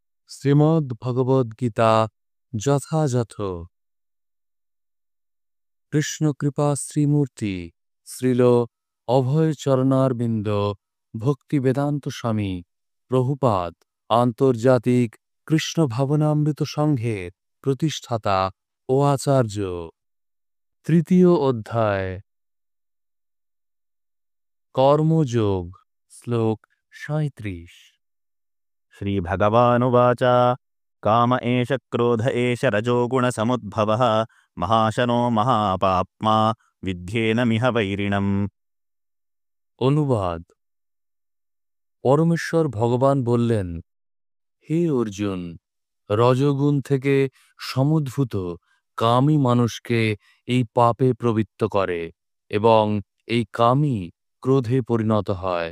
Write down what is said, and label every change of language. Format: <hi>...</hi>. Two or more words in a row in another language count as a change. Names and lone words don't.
<bn>শ্রীমদ্ভগবদ্গীতা যথাযথ কৃষ্ণকৃপা শ্রীমূর্তি শ্রীল অভয়চরণারবিন্দ ভক্তিবেদান্ত স্বামী প্রভুপাদ আন্তর্জাতিক কৃষ্ণ ভাবনামৃত সংঘের প্রতিষ্ঠাতা ও আচার্য। তৃতীয় অধ্যায় কর্মযোগ, শ্লোক ৩৭।</bn> <sa>श्रीभगवानुवाच काम एष क्रोध एष रजोगुणसमुद्भवः महाशनो महापाप्मा विध्येनमिह वैरिणम्।</sa> <bn>অনুবাদ। পরমেশ্বর ভগবান বললেন, হে অর্জুন, রজগুণ থেকে সমুদ্ভূত কামই মানুষকে এই পাপে প্রবৃত্ত করে এবং এই কামই ক্রোধে পরিণত হয়।</bn>